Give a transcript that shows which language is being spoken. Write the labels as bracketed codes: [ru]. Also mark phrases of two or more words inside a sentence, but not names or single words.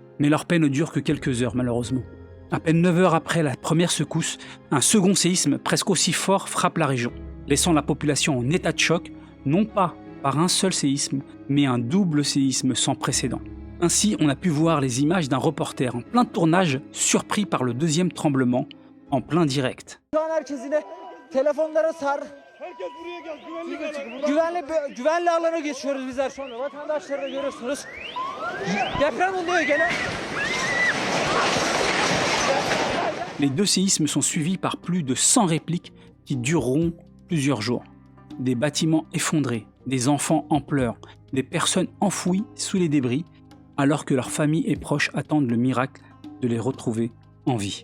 [fr] Mais leur peine ne dure que quelques heures malheureusement. À peine 9 heures après la première secousse, un second séisme presque aussi fort frappe la région, laissant la population en état de choc, non pas par un seul séisme, mais un double séisme sans précédent. Ainsi, on a pu voir les images d'un reporter en plein tournage, surpris par le deuxième tremblement, en plein direct. [tr] Güvenli alana geçiyoruz bizler şu anda. Vatandaşları da görüyorsunuz. Deprem oluyor gene. [fr] Les deux séismes sont suivis par plus de 100 répliques qui dureront plusieurs jours. Des bâtiments effondrés, des enfants en pleurs, des personnes enfouies sous les débris, alors que leurs familles et proches attendent le miracle de les retrouver en vie.